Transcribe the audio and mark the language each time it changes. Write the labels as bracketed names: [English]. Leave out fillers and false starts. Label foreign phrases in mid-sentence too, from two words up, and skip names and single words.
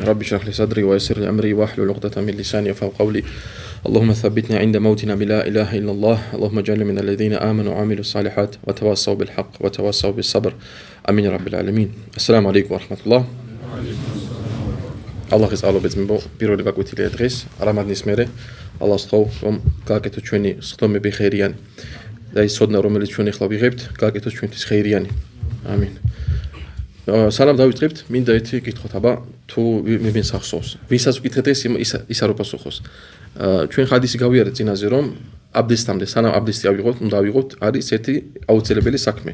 [Arabic] رب اشرح لي صدري ويسر لي أمري واحلل عقدة من لساني يفقهوا قولي. اللهم ثبتنا عند موتنا بلا إله إلا الله. اللهم اجعلنا من الذين آمنوا وعملوا الصالحات وتواصوا بالحق وتواصوا بالصبر. آمين يا رب العالمين. السلام عليكم ورحمة الله. الله يسألو بزمبو [Georgian] პირველი გაკვეთილია დღეს რამადნის მერე ალლას თხოვ რომ გააკეთოთ ჩვენი სხდომები ხეირიანი და ის ცოდნა რომელიც ჩვენ ახლა ვიღებთ გააკეთოთ ჩვენთვის ხეირიანი. Amin. Salam დავიწყებთ, მინდა ერთი კითხოთ, აბა თუ მე სახსოვს. ვისაც ვკითხეთ ის არ უპასუხოს. ჩვენ ხადისი გავიარეთ წინაზე რომ აბდესტამდე, სანამ აბდესტი ავიღოთ, უნდა ავიღოთ არის ერთი აუცილებელი საქმე.